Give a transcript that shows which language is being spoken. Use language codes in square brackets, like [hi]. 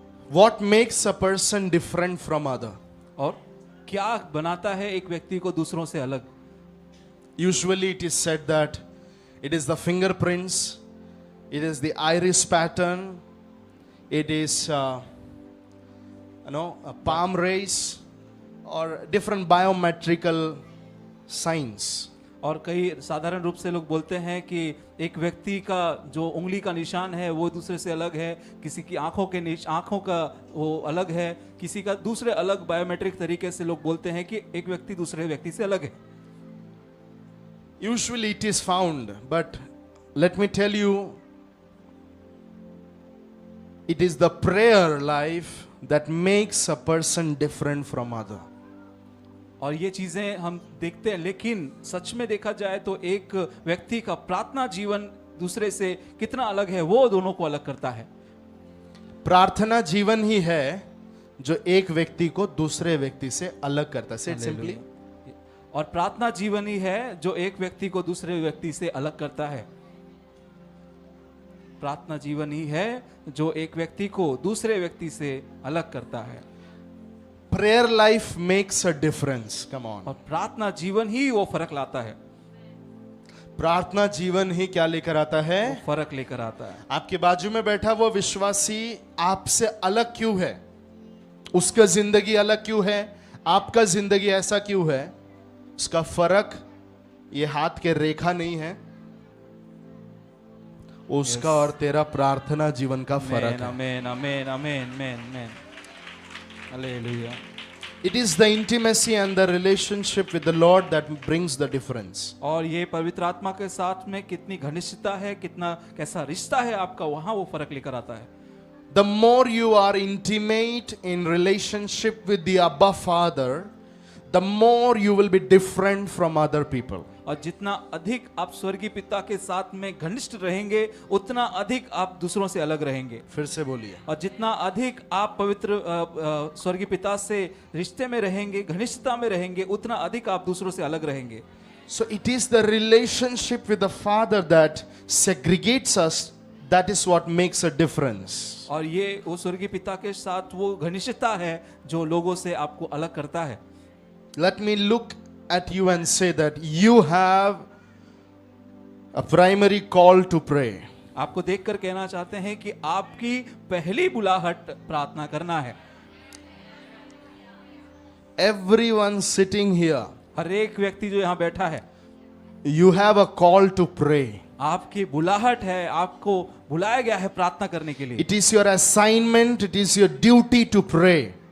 [en] What makes a person different from other? [hi] और क्या बनाता है एक व्यक्ति को दूसरों से अलग? [en] Usually it is said that it is the fingerprints, it is the iris pattern, it is a palm rays or different biometrical signs. [hi] और कई साधारण रूप से लोग बोलते हैं कि एक व्यक्ति का जो उंगली का निशान है वो दूसरे से अलग है, किसी की आंखों का वो अलग है, किसी का दूसरे अलग बायोमेट्रिक तरीके से लोग बोलते हैं कि एक व्यक्ति दूसरे व्यक्ति से अलग है। [en] Usually it is found, but let me tell you, it is the prayer life that makes a person different from other. [hi] और ये चीजें हम देखते हैं, लेकिन सच में देखा जाए तो एक व्यक्ति का प्रार्थना जीवन दूसरे से कितना अलग है वो दोनों को अलग करता है। प्रार्थना जीवन ही है जो एक व्यक्ति को दूसरे व्यक्ति से अलग करता है। [en] Say it simply. [hi] और प्रार्थना जीवन ही है जो एक व्यक्ति को दूसरे व्यक्ति से अलग करता है। प्रार्थना जीवन ही है जो एक व्यक्ति को दूसरे व्यक्ति से अलग करता है। [en] Prayer life makes a difference. Come on. [hi] और प्रार्थना जीवन ही वो फर्क लाता है। प्रार्थना जीवन ही क्या लेकर आता है? वो फर्क लेकर आता है। आपके बाजू में बैठा वो विश्वासी आपसे अलग क्यों है? उसका जिंदगी अलग क्यों है? आपका जिंदगी ऐसा क्यों है? उसका फर्क ये हाथ के रेखा नहीं है, उसका और तेरा प्रार्थना जीवन का फर्क है। आमेन आमेन आमेन आमेन amen hallelujah. [en] It is the intimacy and the relationship with the Lord that brings the difference. [hi] और ये पवित्र आत्मा के साथ में कितनी घनिष्ठता है, कितना कैसा रिश्ता है आपका, वहां वो फर्क लेकर आता है। [en] The more you are intimate in relationship with the Abba Father, the more you will be different from other people. [hi] और जितना अधिक आप स्वर्गीय पिता के साथ में घनिष्ठ रहेंगे, उतना अधिक आप दूसरों से अलग रहेंगे। फिर से बोलिए। और जितना अधिक आप पवित्र स्वर्गीय पिता से रिश्ते में रहेंगे, घनिष्ठता में रहेंगे, उतना अधिक आप दूसरों से अलग रहेंगे। [en] So it is the relationship with the Father that segregates us. That is what makes a difference. [hi] और ये वो स्वर्गीय पिता के साथ वो घनिष्ठता है जो लोगों से आपको अलग करता है। [en] Let me look at you and say that you have a primary call to pray. [hi] आपको देखकर कहना चाहते हैं कि आपकी पहली बुलाहट प्रार्थना करना है। [en] Everyone sitting here, [hi] हर एक व्यक्ति जो यहाँ बैठा है, [en] you have a call to pray. [hi] आपकी बुलाहट है, आपको बुलाया गया है प्रार्थना करने के लिए। [en] It is your assignment, it is your duty to pray.